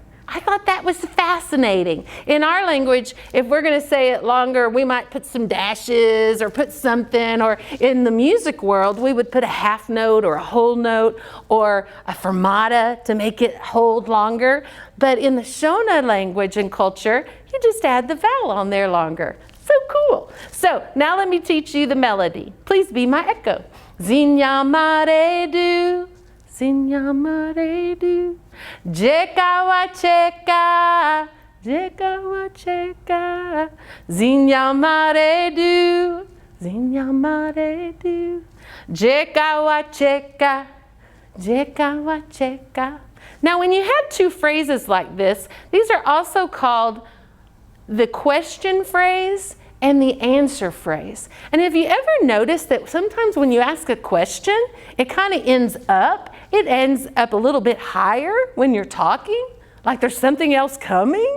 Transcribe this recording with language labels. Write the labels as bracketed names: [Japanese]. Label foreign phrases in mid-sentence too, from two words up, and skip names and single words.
[English] I thought that was fascinating. In our language, if we're going to say it longer, we might put some dashes or put something, or in the music world, we would put a half note or a whole note or a fermata to make it hold longer. But in the Shona language and culture, you just add the vowel on there longer. So cool. So now let me teach you the melody. Please be my echo. [Shona] Zenyamare do. Zenyamare do, jekawa cheka, jekawa cheka, Zenyamare do, Zenyamare do, jekawa cheka, jekawa cheka. [English] Now when you have 2 phrases like this, these are also called the question phrase and the answer phrase. And have you ever noticed that sometimes when you ask a question, it kind of ends up a little bit higher when you're talking, like there's something else coming?